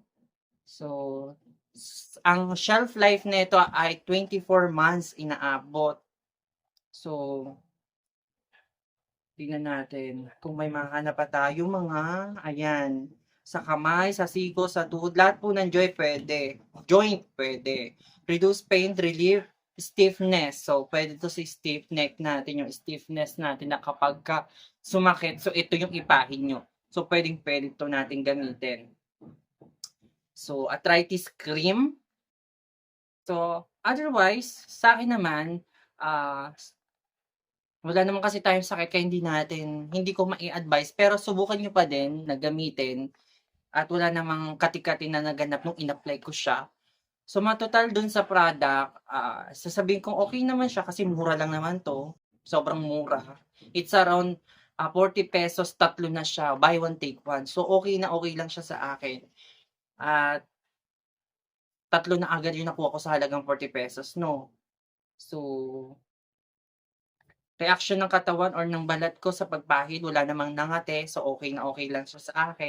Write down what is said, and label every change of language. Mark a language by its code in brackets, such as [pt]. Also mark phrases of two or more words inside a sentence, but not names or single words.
[tl] So, ang shelf life nito ay 24 months inaabot. So, tingnan natin kung may mahanap pa tayo mga, ayan. sa kamay, sa siko, sa tuhod, lahat po ng joint pwede. [en] Reduce pain, relief, stiffness. [tl] So, pwede to sa [en] stiff neck [tl] natin, yung stiffness natin na kapag ka sumakit, so ito yung ipahin nyo. So, pwede to natin gamitin. [en] So, arthritis cream. [tl] So, otherwise, sa akin naman, wala naman kasi tayong sakit kaya hindi ko mai-advise pero subukan nyo pa din na gamitin at wala namang kati-kati na naganap nung in-apply ko siya. So, matotal dun sa product, sasabihin kong okay naman siya kasi mura lang naman 'to, sobrang mura. [en] It's around, [tl] 40 pesos, tatlo na siya, [en] buy one take one. [tl] So, okay na okay lang siya sa akin at tatlo na agad yung nakuha ko sa halagang 40 pesos 'no. So, reaksyon ng katawan or ng balat ko sa pagpahid wala namang nangate, so okay na okay lang siya sa akin.